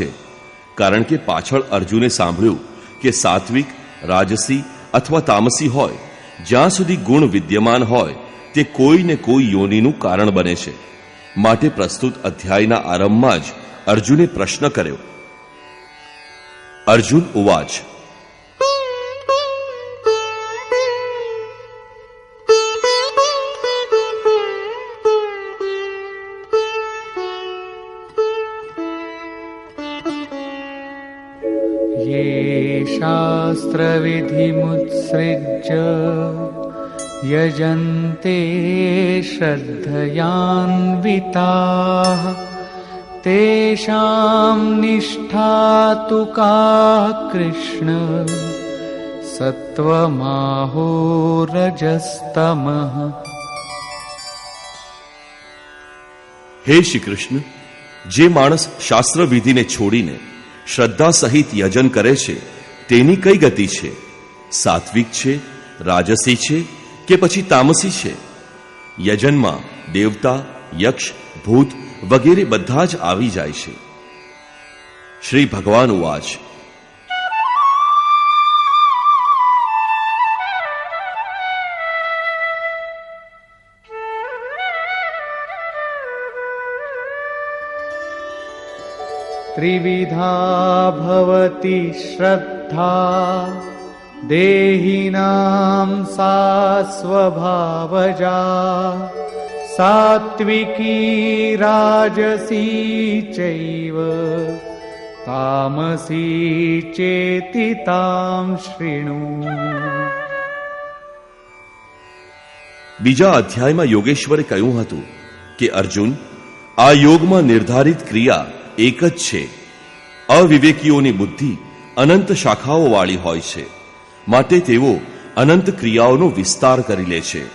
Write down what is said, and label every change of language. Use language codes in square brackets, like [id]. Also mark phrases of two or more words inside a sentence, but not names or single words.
[gu] કારણ કે પાછળ અર્જુને સાંભળ્યું કે સાત્વિક, રાજસી અથવા તામસી હોય, જ્યાં સુધી ગુણ વિદ્યમાન હોય તે કોઈ ને કોઈ યોનિનું કારણ બને છે. માટે પ્રસ્તુત અધ્યાયના આરંભમાં જ અર્જુને પ્રશ્ન કર્યો. [sa] અર્જુન ઉવાચ, ये शास्त्रविधिमुत्सृज्य यजन्ते श्रद्धयान्विताः तेषां निष्ठा तु का कृष्ण सत्त्वमाहो रजस्तमः. [gu] હે શ્રી કૃષ્ણ, જે માણસ શાસ્ત્ર વિધિને છોડીને શ્રદ્ધા સહિત યજન કરે છે તેની કઈ ગતિ છે? સાત્વિક છે, રાજસી છે કે પછી તામસી છે? યજનમાં દેવતા, યક્ષ, ભૂત વગેરે બધા જ આવી જાય છે. [sa] શ્રી ભગવાન ઉવાચ, त्रिविधा भवति श्रद्धा देहिनां सा स्वभावजा सात्विकी राजसी चैव तामसी चेति तां शृणु. [gu] બીજા અધ્યાયમાં યોગેશ્વરે કહ્યું હતું કે અર્જુન, આ યોગમાં નિર્ધારિત ક્રિયા એક જ છે. અવિવેકીઓની બુદ્ધિ અનંત શાખાઓ વાળી હોય છે, માટે તેઓ અનંત ક્રિયાઓનો વિસ્તાર કરી લે છે.